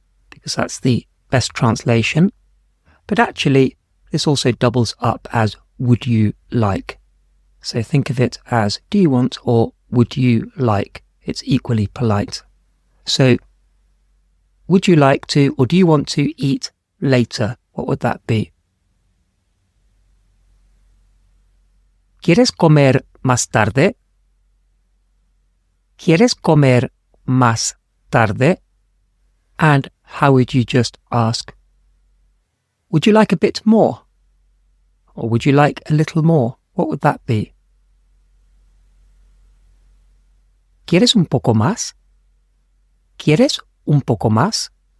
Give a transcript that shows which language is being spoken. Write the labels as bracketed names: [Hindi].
[English] Because that's the best translation. But actually, this also doubles up as would you like. So think of it as do you want or would you like? It's equally polite. So, would you like to or do you want to eat later? What would that be? [Spanish] ¿Quieres comer más tarde? ¿Quieres comer más tarde? [English] And how would you just ask? Would you like a bit more? Or would you like a little more? What would that be? [Spanish] ¿Quieres un poco más? ¿Quieres un poco más?